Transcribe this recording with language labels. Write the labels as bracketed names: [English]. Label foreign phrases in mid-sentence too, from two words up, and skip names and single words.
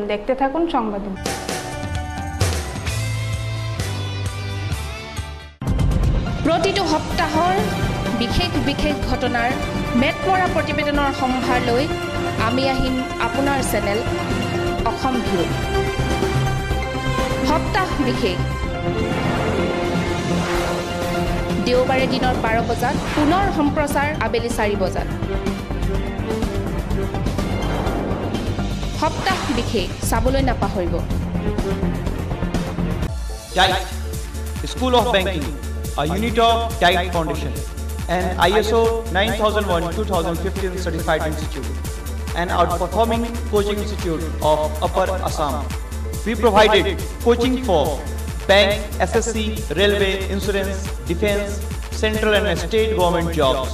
[Bangla] দেখতে থাকুন সংবাদিনী। [Assamese] প্ৰতিটো সপ্তাহৰ বিশেষ ঘটনাৰ মেটমৰা প্ৰতিবেদনৰ সম্ভাৰ লৈ আমি আহিম আপোনাৰ চেনেল অসম ভিউ। সপ্তাহ বিশেষ দেওবাৰে দিনৰ 12 বজাত, পুনৰ সম্প্ৰচাৰ আবেলি 4 বজাত। সপ্তাহ বিশেষ চাবলৈ নাপাহৰিব। [English] TIDE, School of Banking, a unit of TIDE Foundation, an ISO 9001:2015 certified institute, an outperforming coaching institute of Upper Assam. We provided coaching for bank, SSC, railway, insurance, defense, central and state government jobs.